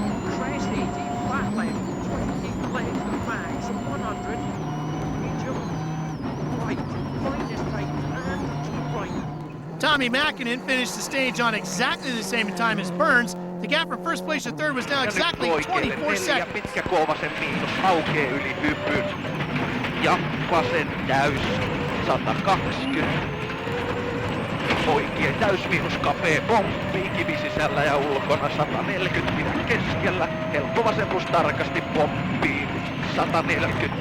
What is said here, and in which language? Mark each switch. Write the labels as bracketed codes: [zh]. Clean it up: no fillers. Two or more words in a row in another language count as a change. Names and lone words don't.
[en] Tommy Mäkinen finished the stage on exactly the same time as Burns. The gap from first place to third was now exactly 24 seconds. [fi] Pitkä Koovasen miinus aukeaa yli hypyn. Ja vasen täys 120. Oikein täysmiinus kapea pomppi, kivi sisällä ja ulkona 140 pidä keskellä. Helppo vasen plus tarkasti pomppii 140.